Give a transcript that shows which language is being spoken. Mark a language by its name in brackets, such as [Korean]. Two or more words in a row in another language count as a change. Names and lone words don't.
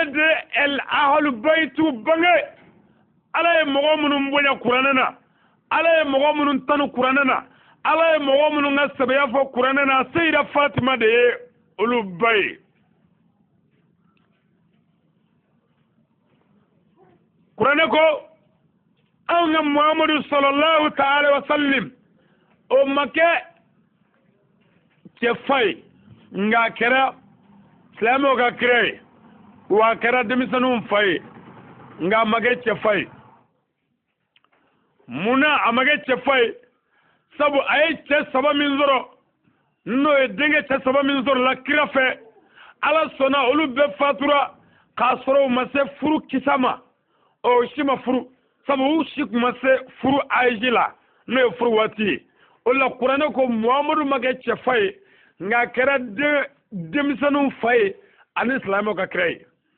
[Bambara] de ye [Arabic] أهل البيت [Bambara] bange Ala ye mɔgɔ minnu bonya kuranɛ na Ala ye mɔgɔ minnu tanu kuranɛ na Ala ye mɔgɔ minnu ka sɛbɛya fɔ kuranɛ na Seyida Fatima de ye olu ba ye kuranɛ ko anw ka Muhamadu [Arabic] صلى الله تعالى وسلم [Bambara] o ma kɛ cɛ fa ye nka a kɛra silamɛw ka kira ye wa a kɛra denmisɛnninw fa ye nka a ma kɛ cɛ fa ye munna a ma kɛ cɛ fa ye sabu a ye cɛ 3 min sɔrɔ n'o ye denkɛ cɛ 3 min sɔrɔ la kira fɛ Ala sɔnna olu bɛɛ fatura k'a sɔrɔ u ma se furu kisa ma o si ma furu sabu u si kun ma se furu âge la n'o ye furu waati ye o la kuranɛ ko Muhamadu ma kɛ cɛ fa ye nka a kɛra denmisɛnninw fa ye ani silamɛw ka kira ye